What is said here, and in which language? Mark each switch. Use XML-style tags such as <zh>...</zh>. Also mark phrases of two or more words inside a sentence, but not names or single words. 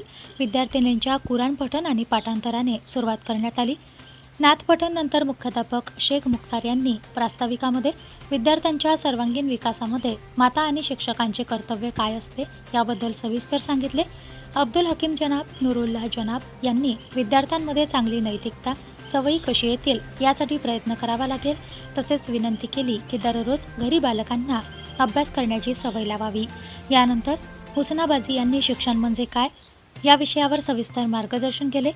<mr>विद्यार्थिनींच्या कुराण पठण आणि पाठांतराने सुरुवात करण्यात आली। नाथ पठण नंतर मुख्याध्यापक शेख मुख्तार यांनी प्रास्ताविकामध्ये विद्यार्थ्यांच्या सर्वांगीण विकासामध्ये माता आणि शिक्षकांचे कर्तव्य काय असते याबद्दल सविस्तर सांगितले। अब्दुल हकीम जनाब, नूरुल्लाह जनाब यांनी विद्यार्थ्यांमध्ये चांगली नैतिकता सवयी कशी येतील यासाठी प्रयत्न करावा लागेल, तसेच विनंती केली की दररोज घरी बालकांना अभ्यास करण्याची सवय लावावी। यानंतर हुसनाबाजी यांनी शिक्षण म्हणजे काय या विषयावर सविस्तर मार्गदर्शन केले।</mr>